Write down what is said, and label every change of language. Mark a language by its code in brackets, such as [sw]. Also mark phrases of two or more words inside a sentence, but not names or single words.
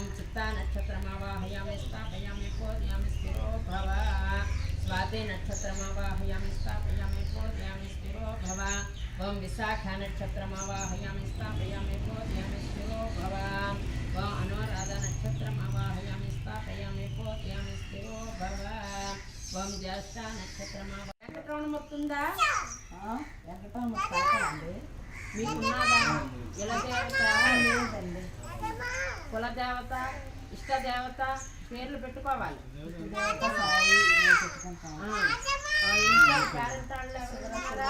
[sa] चित्ता नक्षत्रमावाहयामि स्थापयामि पूजयामि स्थिरो भव स्वाति नक्षत्रमावाहयामि स्थापयामि पूजयामि स्थिरो भव ओम विशाखा नक्षत्रमावाहयामि स्थापयामि पूजयामि स्थिरो भव ओम अनुराधा नक्षत्रमावाहयामि स्थापयामि पूजयामि स्थिरो भव ओम ज्येष्ठा नक्षत्रमावाहयामि వెంకటరమణమూర్తుందా [te] వెంకటరమణండి మీకున్నదా కులదేవత లేదండి కులదేవత ఇష్టదేవత పేర్లు పెట్టుకోవాలి దేవత సాయి పెట్టుకుంటాం ఇంట్లో పేరెంట్ వాళ్ళు ఎవరు ఉన్నారా?